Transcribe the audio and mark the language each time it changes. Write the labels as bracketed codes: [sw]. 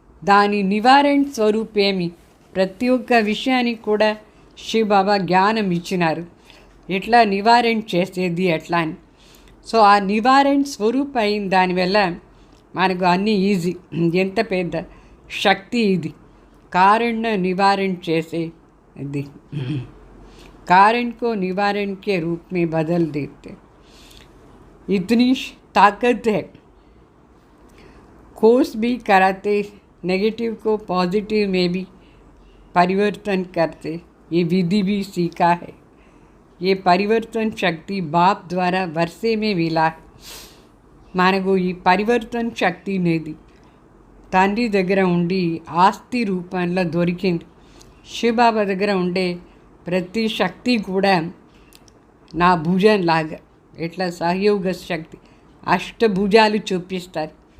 [te] దాని నివారణ స్వరూపేమి? ప్రతి ఒక్క విషయానికి కూడా శివబాబా జ్ఞానం ఇచ్చినారు, ఎట్లా నివారణ చేసేది ఎట్లా అని. సో ఆ నివారణ స్వరూప అయిన దానివల్ల మనకు అన్నీ ఈజీ. ఎంత పెద్ద శక్తి ఇది! [hi] कारण निवारण [te] చేసే ఇది [hi] कारण को निवारण के रूप में बदल देते. इतनी ताकत है. कोर्स भी कराते, नेगेटिव को पॉजिटिव में भी परिवर्तन करते. ये विधि भी सीखा है. ये परिवर्तन शक्ति बाप द्वारा वर्षे में मिला. [te] మనకు ఈ పరివర్తన శక్తి అనేది తండ్రి దగ్గర ఉండి ఆస్తి రూపంలో దొరికింది. శివబాబా దగ్గర ఉండే ప్రతి శక్తి కూడా నా భుజం లాగా, ఎట్లా సహయోగ శక్తి, అష్టభుజాలు చూపిస్తారు.